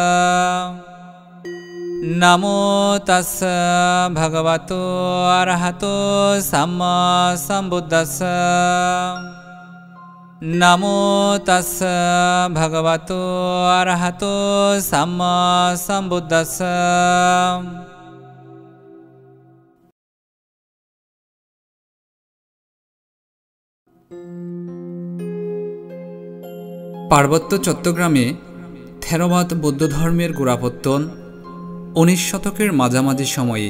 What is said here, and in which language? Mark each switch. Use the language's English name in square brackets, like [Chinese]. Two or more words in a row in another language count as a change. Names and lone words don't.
[Pali] नमो तस्स भगवतो अरहतो सम्मा सम्बुद्धस्स। नमो तस्स भगवतो अरहतो सम्मा सम्बुद्धस्स। [Bangla] পার্বত্য চট্টগ্রামে থেরবাদ বৌদ্ধ ধর্মের গোড়াপত্তন 19 শতকের মাঝামাঝি সময়ে।